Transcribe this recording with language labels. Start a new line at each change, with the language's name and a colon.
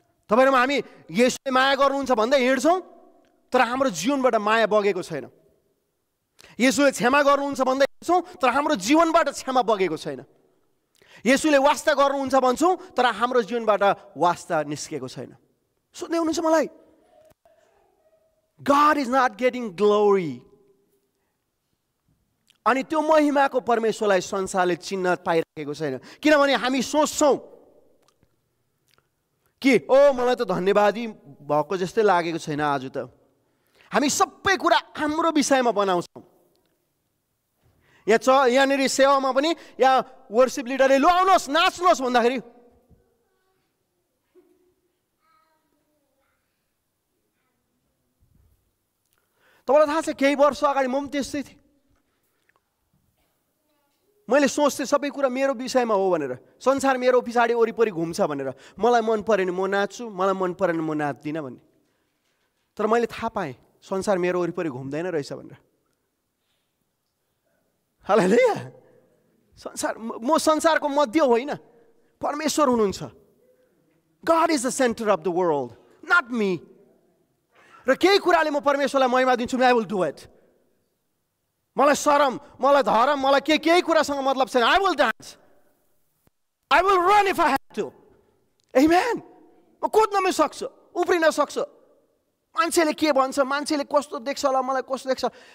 Nepali: तपाईँहरूमा हामी येशूले माया गर्नुहुन्छ भन्दै हिँड्छौँ, तर हाम्रो जीवनबाट माया बगेको छैन। येशूले क्षमा गर्नुहुन्छ भन्दै हिँड्छौँ, तर हाम्रो जीवनबाट क्षमा बगेको छैन। येशूले वास्ता गर्नुहुन्छ भन्छौँ, तर हाम्रो जीवनबाट वास्ता निस्केको छैन। सुन्दै हुनुहुन्छ मलाई?
English: God is not getting glory.
Nepali: अनि त्यो महिमाको परमेश्वरलाई संसारले चिन्न पाइराखेको छैन। किनभने हामी सोच्छौँ कि मलाई त धन्यवादी भएको जस्तै लागेको छैन आज त। हामी सबै कुरा हाम्रो विषयमा बनाउँछौँ। यहाँनिर सेवामा पनि यहाँ वर्शिप लिडरले लु आउनुहोस् नाच्नुहोस् भन्दाखेरि तपाईँलाई थाहा छ केही वर्ष अगाडि म पनि त्यस्तै थिएँ। मैले सोच्थेँ सबै कुरा मेरो विषयमा हो भनेर, संसार मेरो पछाडि वरिपरि घुम्छ भनेर। मलाई मन परेन म नाच्छु, मलाई मन परेन म नाच्दिनँ भन्ने। तर मैले थाहा पाएँ संसार मेरो वरिपरि घुम्दैन रहेछ भनेर। हालेलुया। म संसारको मध्य होइन, परमेश्वर हुनुहुन्छ।
English: God is the center of the world, not me.
Nepali: र केही कुराले म परमेश्वरलाई महिमा दिन्छु,
English: I will do it.
Nepali: मलाई शरम, मलाई धर्म, मलाई केही कुरासँग मतलब छैन।
English: I will dance. I will run if I have to. Amen.
Nepali: म कुद्न पनि सक्छु, उफ्रिन सक्छु। मान्छेले के भन्छ, मान्छेले कस्तो देख्छ होला, मलाई कस्तो देख्छ।